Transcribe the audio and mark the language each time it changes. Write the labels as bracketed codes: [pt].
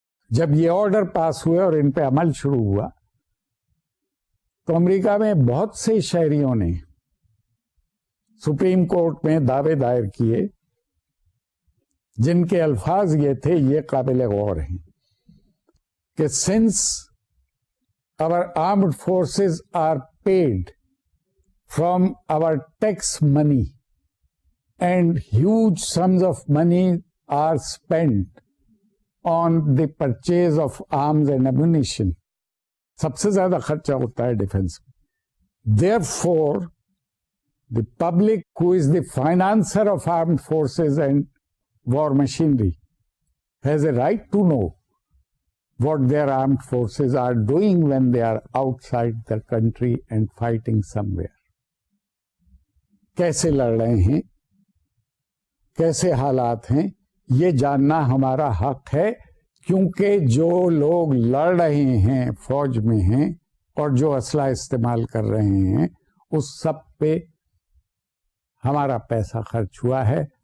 [ur] جب یہ آرڈر پاس ہوئے اور ان پہ عمل شروع ہوا تو امریکہ میں بہت سے شہریوں نے سپریم کورٹ میں دعوے دائر کیے جن کے الفاظ یہ تھے، یہ قابل غور ہیں، کہ [en] since our armed forces are paid from our tax money and huge sums of money are spent on the purchase of arms and ammunition. [ur] سب سے زیادہ خرچہ ہوتا ہے ڈیفینس میں. [en] Therefore, the public, who is the financer of armed forces and war machinery, has a right to know what their armed forces are doing when they are outside the country and fighting somewhere. [ur] کیسے لڑ رہے ہیں, کیسے حالات ہیں, یہ جاننا ہمارا حق ہے, کیونکہ جو لوگ لڑ رہے ہیں فوج میں ہیں اور جو اسلحہ استعمال کر رہے ہیں اس سب پہ ہمارا پیسہ خرچ ہوا ہے.